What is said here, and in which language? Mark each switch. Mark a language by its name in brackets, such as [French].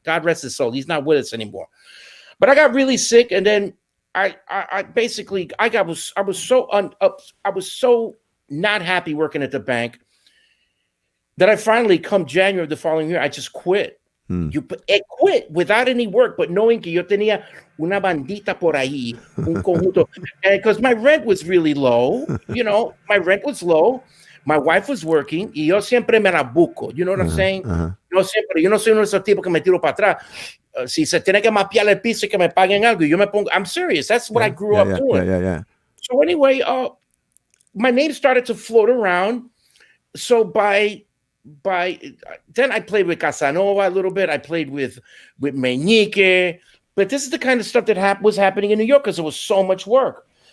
[English] God rest his soul. He's not with us anymore. But I got really sick, and then I was so not happy working at the bank that I finally, come January of the following year, I just quit. I quit without any work, but knowing [Spanish] que yo tenía una bandita por ahí, un conjunto, [English] because my rent was really low. My rent was low. My wife was working, [Spanish] y yo siempre me la busco. [English] You know what I'm saying? [Spanish] Yo no soy uno de esos tipos que me tiro para atrás. Si se tiene que mapear el piso y que me paguen algo, yo me pongo. [English] I'm serious. That's what I grew up doing. Yeah. So anyway, my name started to float around. So by then I played with Casanova a little bit. I played with Meñique, but this is the kind of stuff that was happening in New York because there was so much work.